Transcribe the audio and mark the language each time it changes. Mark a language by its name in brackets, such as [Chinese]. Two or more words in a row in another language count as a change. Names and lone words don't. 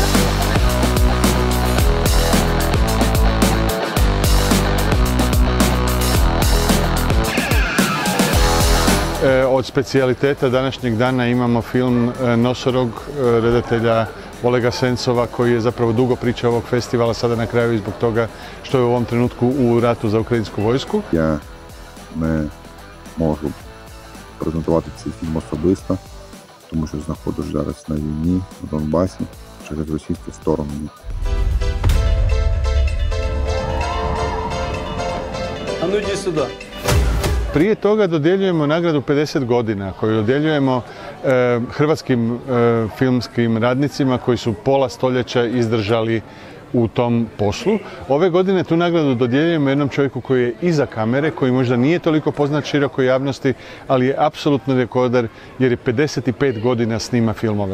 [Croatian] Od specijaliteta današnjeg dana imamo film Nosorog redatelja Olega Sencova, koji je zapravo dugo priča ovog festivala, sada na kraju i zbog toga što je u ovom trenutku u ratu za ukrajinsku vojsku. [Ukrainian] Я не можу презентувати цей фільм особисто, тому що знаходжусь зараз на війні, на Донбасі, через російську сторону. [Russian] А ну иди сюда. [Croatian] Prije toga dodjeljujemo nagradu 50 godina koju dodjeljujemo hrvatskim filmskim radnicima koji su pola stoljeća izdržali u tom poslu. Ove godine tu nagradu dodjeljujemo jednom čovjeku koji je iza kamere, koji možda nije toliko poznat širokoj javnosti, ali je apsolutno rekorder jer je 55 godina snima filmove.